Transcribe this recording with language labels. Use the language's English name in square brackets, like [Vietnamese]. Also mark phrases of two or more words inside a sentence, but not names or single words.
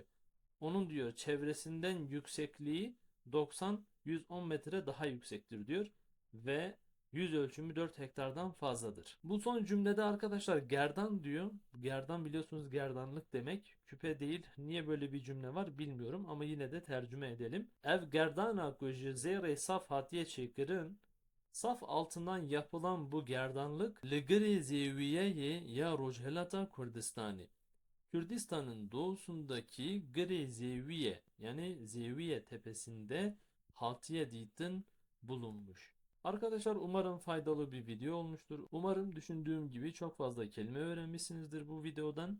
[Turkish] Onun diyor çevresinden yüksekliği 90-110 metre daha yüksektir diyor ve yüz ölçümü 4 hektardan fazladır. Bu son cümlede arkadaşlar gerdan diyor. Gerdan biliyorsunuz gerdanlık demek. Küpe değil. Niye böyle bir cümle var bilmiyorum ama yine de tercüme edelim. [Kurdish] Ev gerdana kuji zere saf hatiye çekirin. [Turkish] Saf altından yapılan bu gerdanlık [Kurdish] Ligri Zeviye'ye ya Rojhelata Kurdistani. [Turkish] Kürdistan'ın doğusundaki Gre Zeviye yani Zeviye tepesinde [Kurdish] Hatiye Dit'in [Turkish] bulunmuş. Arkadaşlar umarım faydalı bir video olmuştur. Umarım düşündüğüm gibi çok fazla kelime öğrenmişsinizdir bu videodan.